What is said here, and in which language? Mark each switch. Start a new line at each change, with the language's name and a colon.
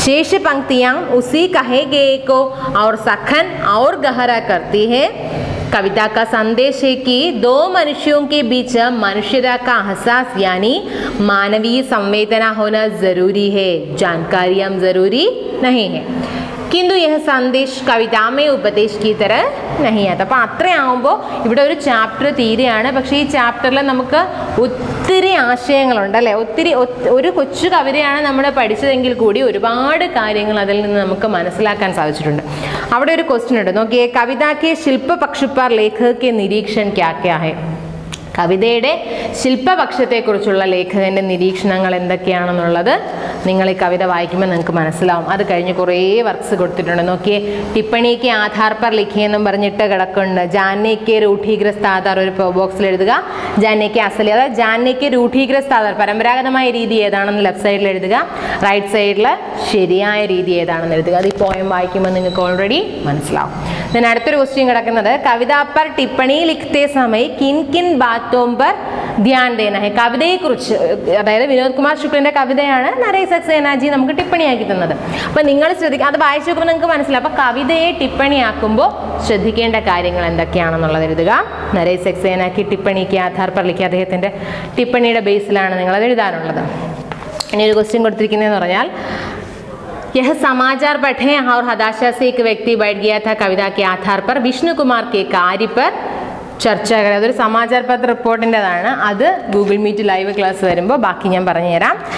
Hindi: शेष पंक्तियाँ उसी कहे गए को और सखन और गहरा करती है। कविता का संदेश है कि 2 मनुष्यों के बीच मनुष्यता का एहसास यानी मानवीय संवेदना होना ज़रूरी है, जानकारियाँ ज़रूरी नहीं है। किंतु यह സന്ദേശ കവിതാമേ ഉപദേശ की तरह नहीं आता।
Malayalam: അപ്പോൾ അത്രയാവുമ്പോൾ ഇവിടെ ഒരു ചാപ്റ്റർ തീരെയാണ്. പക്ഷേ ഈ ചാപ്റ്ററിൽ നമുക്ക് ഒത്തിരി ആശയങ്ങളുണ്ട് അല്ലേ. ഒരു കൊച്ചു കവിതയാണ് നമ്മൾ പഠിച്ചതെങ്കിൽ കൂടി ഒരുപാട് കാര്യങ്ങൾ അതിൽ നിന്ന് നമുക്ക് മനസ്സിലാക്കാൻ സാധിച്ചിട്ടുണ്ട്. അവിടെ ഒരു ക്വസ്റ്റ്യൻ ഉണ്ട്, നോക്കിയേ.
Hindi: കവിത के शिल्प पक्ष पर लेखक के निरीक्षण क्या क्या है?
Malayalam: കവിതയുടെ ശില്പപക്ഷത്തെക്കുറിച്ചുള്ള ലേഖകൻ്റെ നിരീക്ഷണങ്ങൾ എന്തൊക്കെയാണെന്നുള്ളത് നിങ്ങൾ ഈ കവിത വായിക്കുമ്പോൾ നിങ്ങൾക്ക് മനസ്സിലാവും. അത് കഴിഞ്ഞ് കുറേ വർക്ക്സ് കൊടുത്തിട്ടുണ്ട്. നോക്കിയേ, ടിപ്പണിക്ക് ആധാർ
Hindi: पर लिखे
Malayalam: എന്നും പറഞ്ഞിട്ട് കിടക്കുന്നുണ്ട്. ജാനയ്ക്ക് രൂഢീഗ്രസ്ത ആധാർ ഒരു ബോക്സിൽ എഴുതുക. ജാനയ്ക്ക് അസലി, അതായത് ജാനയ്ക്ക് രൂഢീഗ്രസ്ത ആധാർ പരമ്പരാഗതമായ രീതി ഏതാണെന്ന് ലെഫ്റ്റ് സൈഡിൽ എഴുതുക. റൈറ്റ് സൈഡിൽ ശരിയായ രീതി ഏതാണെന്ന് എഴുതുക. അത് ഈ പോയം വായിക്കുമ്പോൾ നിങ്ങൾക്ക് ഓൾറെഡി മനസ്സിലാവും.
Hindi: then
Malayalam: അടുത്തൊരു ക്വസ്റ്റ്യൻ കിടക്കുന്നത്
Hindi: കവിത पर टिप्पणी लिखते समय किन किन बातों पर ध्यान देना है?
Malayalam: കവിതയെക്കുറിച്ച്, അതായത് വിനോദ് കുമാർ ശുക്ലന്റെ കവിതയാണ് നരേഷ് സക്സേനാജി നമുക്ക് ടിപ്പണിയാക്കി തന്നത്. അപ്പോൾ നിങ്ങൾ ശ്രദ്ധിക്കുക, അത് വായിച്ചു നോക്കുമ്പോൾ നിങ്ങൾക്ക് മനസ്സിലാവും. അപ്പോൾ കവിതയെ ടിപ്പണിയാക്കുമ്പോൾ ശ്രദ്ധിക്കേണ്ട കാര്യങ്ങൾ എന്തൊക്കെയാണെന്നുള്ളത് എഴുതുക. നരേഷ് സക്സേനാക്ക് ടിപ്പണിക്ക് ആധാർ
Hindi: पर लिखे
Malayalam: അദ്ദേഹത്തിൻ്റെ ടിപ്പണിയുടെ ബേസിലാണ് നിങ്ങളത് എഴുതാനുള്ളത്. ഇനി ഒരു ക്വസ്റ്റ്യൻ കൊടുത്തിരിക്കുന്നതെന്ന് പറഞ്ഞാൽ
Hindi: यह समाचार पढ़े और हताशा से एक व्यक्ति बैठ गया था कविता के आधार पर विष्णु कुमार के कार्य पर ചർച്ച കരം.
Malayalam: അതൊരു സമാചാർ പത്ര റിപ്പോർട്ടിൻ്റെതാണ്. അത് ഗൂഗിൾ മീറ്റ് ലൈവ് ക്ലാസ് വരുമ്പോൾ ബാക്കി ഞാൻ പറഞ്ഞുതരാം.